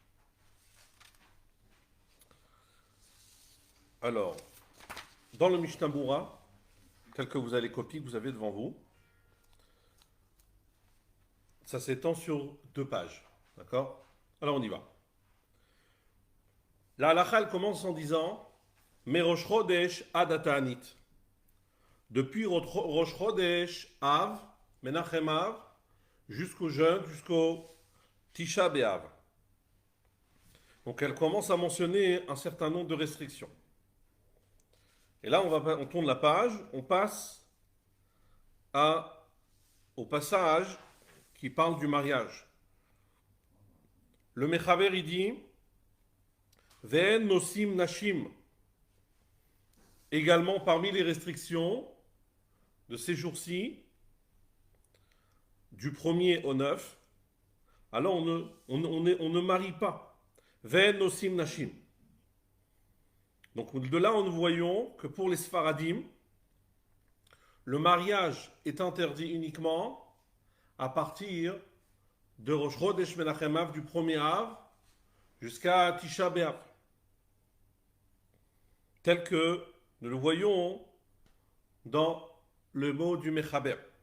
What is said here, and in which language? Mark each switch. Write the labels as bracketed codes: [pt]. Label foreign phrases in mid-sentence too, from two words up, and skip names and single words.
[fr] Alors, dans le Mishnah Bura, tel que vous avez les copies que vous avez devant vous, ça s'étend sur 2 pages. D'accord? Alors on y va. La halakha, elle commence en disant [he] מראש חודש עד תענית. [fr] Depuis Rosh Chodesh Av, Menachem Av, jusqu'au jeûne, jusqu'au Tisha B'Av. Donc elle commence à mentionner un certain nombre de restrictions. Et là, on tourne la page, on passe au passage qui parle du mariage. Le Mechaber, il dit [he] ואין נושאים נשים. [fr] Également, parmi les restrictions de ces jours-ci, du 1er au 9, alors on ne marie pas. [he] ואין נושאים נשים. [fr] Donc de là, nous voyons que pour les Sfaradim, le mariage est interdit uniquement à partir de Rosh Chodesh Menachem Av, du 1er Av, jusqu'à Tisha B'Av. Tel que nous le voyons dans le mot du Mechaber.